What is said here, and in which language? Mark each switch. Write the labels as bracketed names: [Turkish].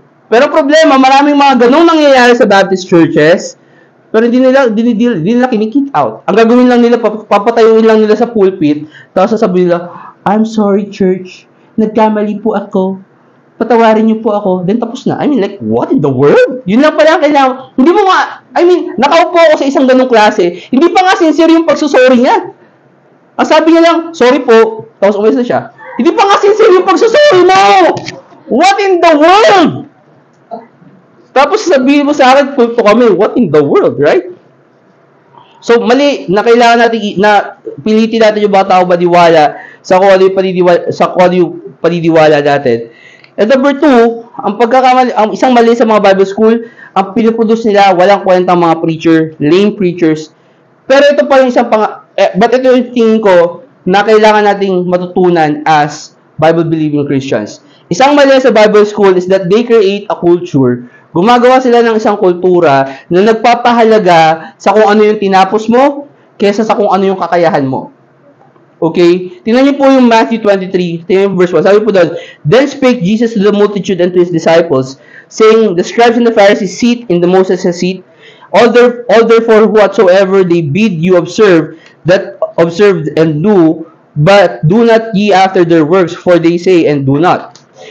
[Filipino] Pero problema, maraming mga ganong nangyayari sa Baptist churches, pero hindi nila kinikit out. Ang gagawin lang nila, papatayuin lang nila sa pulpit, tapos sasabihin nila, [English] I'm sorry, church. [Filipino] Nagkamali po ako. Patawarin niyo po ako. Then tapos na. [English] I mean, like, what in the world? [Filipino] Yun lang pala kailangan. Hindi mo nga, I mean, nakaupo ako sa isang ganong klase. Hindi pa nga sincere yung pagsusorry niya. Ang sabi niya lang, sorry po. Tapos umalis na siya. Hindi pa nga sincere yung pagsusorry mo! [English] What in the world? [Filipino] Tapos sabihin mo sa akin, kulto kami, [English] what in the world, right? [Filipino] So, mali na kailangan natin, pilitin natin yung bata o maniwala sa kung ano yung paniniwala natin. And number 2, ang isang mali sa mga Bible school, ang pinoproduce nila, walang kwentang mga preacher, [English] lame preachers. [Filipino] Pero ito pa yung but ito yung tingin ko na kailangan nating matutunan [English] as Bible-believing Christians. [Filipino] Isang mali sa [English] Bible school is that they create a culture. [Filipino] Gumagawa sila ng isang kultura na nagpapahalaga sa kung ano yung tinapos mo kaysa sa kung ano yung kakayahan mo. Okay? Tingnan niyo po yung Matthew 23, tingnan verse 1. Sabi po doon, [English] Then spake Jesus to the multitude and to his disciples, saying, The scribes and the Pharisees sit in the Moses' seat. All therefore whatsoever they bid you observe, that observe and do, but do not ye after their works, for they say and do not.